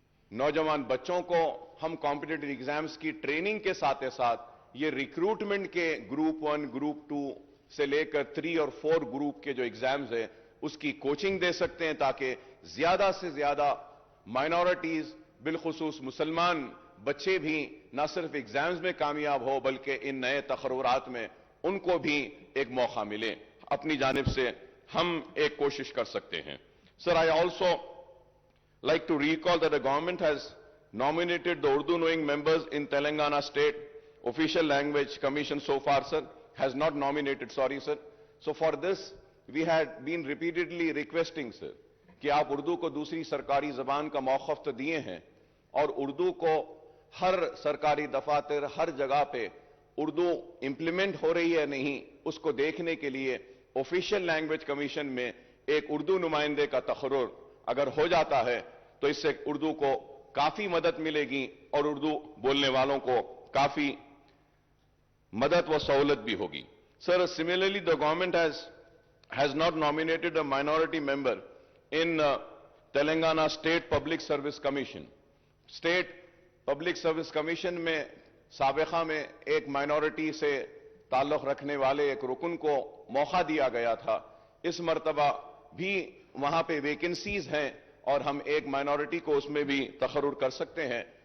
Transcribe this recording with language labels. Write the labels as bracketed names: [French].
[Hindi] नौजवान बच्चों को हम कॉम्पिटिटिव एग्जाम्स की ट्रेनिंग के साथ साथ ये रिक्रूटमेंट के ग्रुप 1, ग्रुप 2 से लेकर 3 और 4 ग्रुप के जो एग्जाम्स है उसकी कोचिंग दे सकते हैं, ताकि ज्यादा से ज्यादा माइनॉरिटीज बिलखुसूस मुसलमान बच्चे भी न सिर्फ एग्जाम्स में कामयाब हो बल्कि इन नए तकर्रुरात में उनको भी एक मौका मिले। अपनी जानिब से हम एक कोशिश कर सकते हैं। [English] Sir, I also like to recall that the government has nominated the Urdu knowing members in Telangana State Official Language Commission so far, sir. Has not nominated, sorry, sir. So for this, we had been repeatedly requesting, sir, [Hindi] कि आप उर्दू को दूसरी सरकारी जबान का मौक़िफ़ तो दिए हैं और उर्दू को हर सरकारी दफातर, हर जगह पे उर्दू इंप्लीमेंट हो रही है नहीं, उसको देखने के लिए ऑफिशियल लैंग्वेज कमीशन में एक उर्दू नुमाइंदे का तकर्रुर अगर हो जाता है तो इससे उर्दू को काफी मदद मिलेगी और उर्दू बोलने वालों को काफी मदद व सहूलत भी होगी। [English] Sir, similarly the government has not nominated a minority member in Telangana State Public Service Commission. [Hindi] State Public Service Commission में साबिक़ा में एक माइनॉरिटी से ताल्लुक़ रखने वाले एक रुकन को मौका दिया गया था। इस मर्तबा भी वहां पे वैकेंसीज हैं और हम एक माइनॉरिटी को उसमें भी तकर्रुर कर सकते हैं।